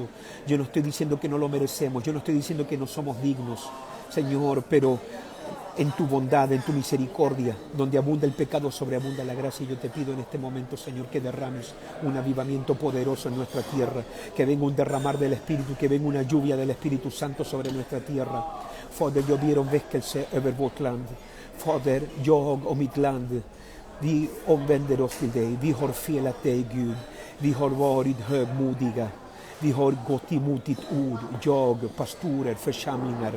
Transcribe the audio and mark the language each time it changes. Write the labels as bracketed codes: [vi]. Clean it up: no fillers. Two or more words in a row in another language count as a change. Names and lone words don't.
[es] Yo no estoy diciendo que no lo merecemos. Yo no estoy diciendo que no somos dignos, Señor, pero en tu bondad, en tu misericordia, donde abunda el pecado, sobreabunda la gracia. Y yo te pido en este momento, Señor, que derrames un avivamiento poderoso en nuestra tierra, que venga un derramar del Espíritu, que venga una lluvia del Espíritu Santo sobre nuestra tierra. [sv] Fader, jag ber om väckelse över vårt land. Fader, jag och mitt land, vi omvänder oss till dig. Vi har felat dig, Gud. Vi har varit högmodiga. Vi har gått emot ditt ord, jag, pastorer, församlingar.